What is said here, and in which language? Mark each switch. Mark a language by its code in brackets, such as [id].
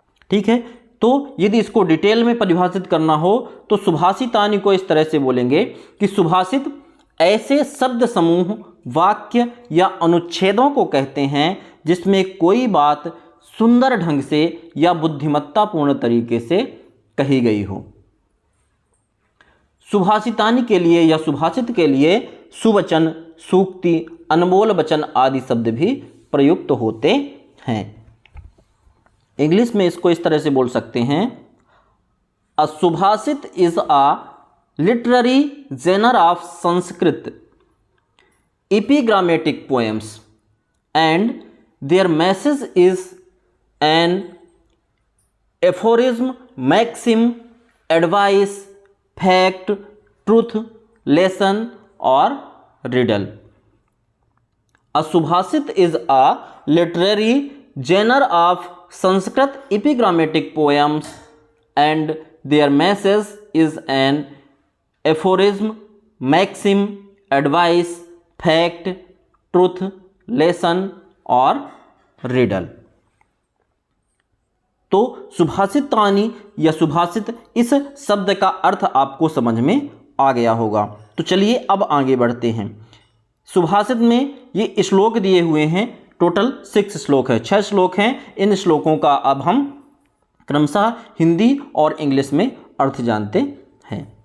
[hi] ठीक है, तो यदि इसको डिटेल में परिभाषित करना हो तो सुभाषितानि को इस तरह से बोलेंगे कि सुभाषित ऐसे शब्द समूह, वाक्य या अनुच्छेदों को कहते हैं जिसमें कोई बात सुंदर ढंग से या बुद्धिमत्तापूर्ण तरीके से कही गई हो। सुभाषितानि के लिए या सुभाषित के लिए सुवचन, सूक्ति, अनमोल वचन आदि शब्द भी प्रयुक्त होते हैं। इंग्लिश में इसको इस तरह से बोल सकते हैं, [en] A subhashit is a literary genre of Sanskrit epigrammatic poems and their message is an aphorism, maxim, advice, fact, truth, lesson or riddle. A subhashit is a literary genre of Sanskrit epigrammatic poems and their message is an aphorism, maxim, advice, fact, truth, lesson [hi] और [en] riddle। [hi] तो सुभाषितानि या सुभाषित इस शब्द का अर्थ आपको समझ में आ गया होगा। तो चलिए अब आगे बढ़ते हैं। सुभाषित में ये श्लोक दिए हुए हैं, टोटल 6 श्लोक है, 6 श्लोक हैं। इन श्लोकों का अब हम क्रमशः हिंदी और इंग्लिश में अर्थ जानते हैं।